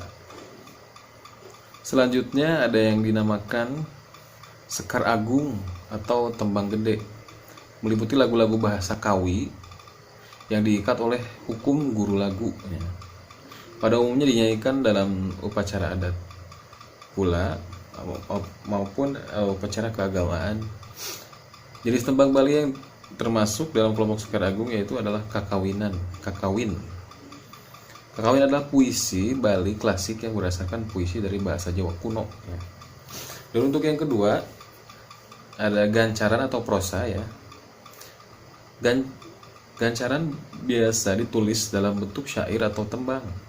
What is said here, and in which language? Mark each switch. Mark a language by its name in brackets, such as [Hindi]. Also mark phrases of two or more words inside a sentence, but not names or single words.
[Indonesian] Selanjutnya ada yang dinamakan sekar agung atau tembang gede, meliputi lagu-lagu bahasa Kawi yang diikat oleh hukum guru lagu ya. Pada umumnya dinyanyikan dalam upacara adat pula maupun upacara keagamaan. Jenis tembang Bali yang termasuk dalam kelompok sekar agung yaitu adalah kakawin. Kakawin adalah puisi Bali klasik yang berdasarkan puisi dari bahasa Jawa kuno ya. Dan untuk yang kedua ada gancaran atau prosa ya. Gancaran biasa ditulis dalam bentuk syair atau tembang.